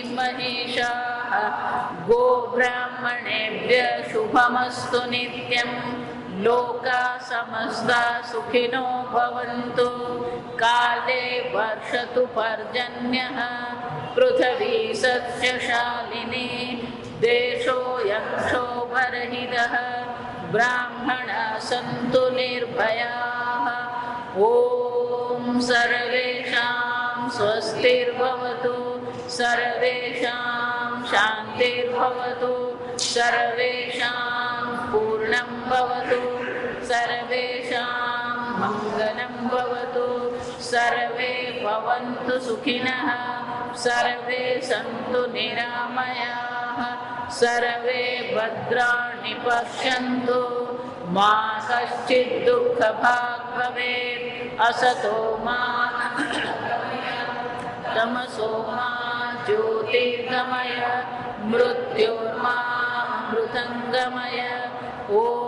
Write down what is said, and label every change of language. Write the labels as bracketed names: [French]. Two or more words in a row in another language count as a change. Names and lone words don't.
[Sanskrit] મહિષાઃ ગોબ્રાહ્મણેભ્ય શુભમસ્તુ નિત્યં લોકા સમસ્તા સુખિનો ભવન્તુ કાલે વર્ષતુ પર્જન્યઃ પૃથ્વી સસ્યશાલિની દેશોऽયં ક્ષોભરહિતઃ બ્રાહ્મણા સन्तુ નિર્ભયાઃ ઓમ સર્વેષાં સ્વસ્તિર્ભવતુ સર્વેષાં શાંતિર્ભવતુ સર્વેષાં પૂર્ણં ભવતુ સર્વેષાં मङ्गलं भवतु सर्वे भवन्तु सुखिनः सर्वे सन्तु निरामयाः सर्वे भद्राणि पश्यन्तु मा कश्चित् दुःखभाग् भवेत् असतो मा तमसो मा ज्योतिर्गमय मृत्योर्मा मृतङ्गमय ॐ